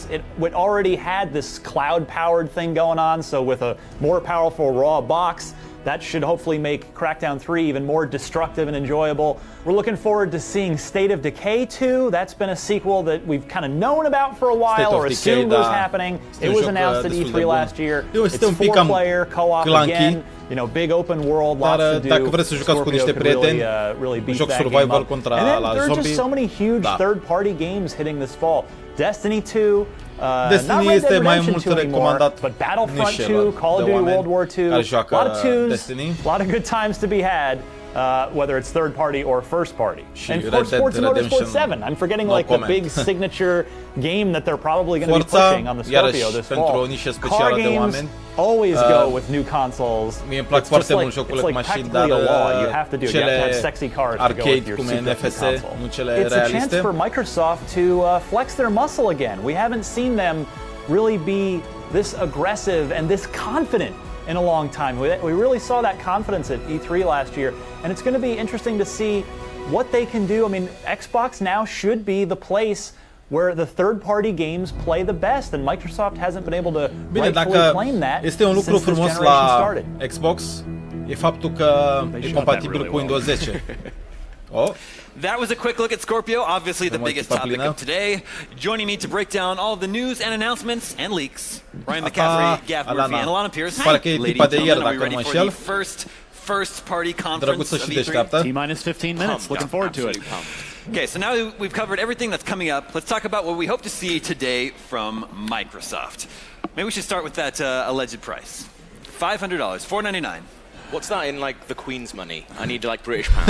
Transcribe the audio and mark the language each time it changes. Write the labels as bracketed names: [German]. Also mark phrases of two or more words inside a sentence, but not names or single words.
[English] It already had this cloud-powered thing going on, so with a more powerful raw box, that should hopefully make Crackdown 3 even more destructive and enjoyable. We're looking forward to seeing State of Decay 2. That's been a sequel that we've kind of known about for a while or assumed was happening. It was announced at E3 last year. It's 4-player, co-op again. You know, big open world, lots to do. [Romanian] Dacă vreți să jucați cu niște prieteni, joc survival contra la [English] There are zombie. just so many huge third-party games hitting this fall. Destiny 2, [Romanian] Destiny este mai mult recomandat [English] but Battlefront 2, Call of Duty World War 2, a lot of twos, a lot of good times to be had. whether it's third party or first party. And Red for Dead Sports Redemption, Motorsport 7, I'm forgetting no like comment. the big signature game that they're probably going to be Forza, pushing on the Scorpio [Romanian] iarăși, [English] this [Romanian] pentru o [English] fall. [Romanian] nișă [English] Car [Romanian] specială de [English] games [Romanian] oameni. [English] always go with new consoles. [Romanian] Mie îmi plac [English] It's [Romanian] foarte [English] just [Romanian] mult jocurile [English] it's [Romanian] cu [English] like [Romanian] mașini, dar [English] practically a law. You have to do it. You have to have [Romanian] cele sexy cars to go with arcade, [English] your [Romanian] cum e [English] souped-up new [Romanian] NFS, [English] console. [Romanian] nu cele [English] It's a chance [Romanian] realiste. [English] for Microsoft to flex their muscle again. We haven't seen them really be this aggressive and this confident in a long time. We really saw that confidence at E3 last year, and it's going to be interesting to see what they can do. I mean, Xbox now should be the place where the third-party games play the best, and Microsoft hasn't been able to rightfully claim that [Romanian] este un lucru [English] since this [Romanian] frumos [English] generation [Romanian] la [English] started. [Romanian] Xbox, e faptul că e compatibil cu Windows 10. [English] Oh. That was a quick look at Scorpio, obviously the biggest topic of today. Joining me to break down all of the news and announcements and leaks, Ryan McCaffrey, Gav Murphy, and Alana Pierce. [Romanian] Pare că e tipa de ieri, [English] are we [Romanian] dacă [English] ready [Romanian] mă [English] for the [Romanian] înșel. [English] first party conference [Romanian] Drăguță [English] of [Romanian] și [English] E3? [Romanian] deșteaptă. [English] T-minus 15 minutes. Looking forward to it. Okay, so now we've covered everything that's coming up. Let's talk about what we hope to see today from Microsoft. Maybe we should start with that alleged price. $500, $499. What's that in, like, the Queen's money? I need, like, British pounds.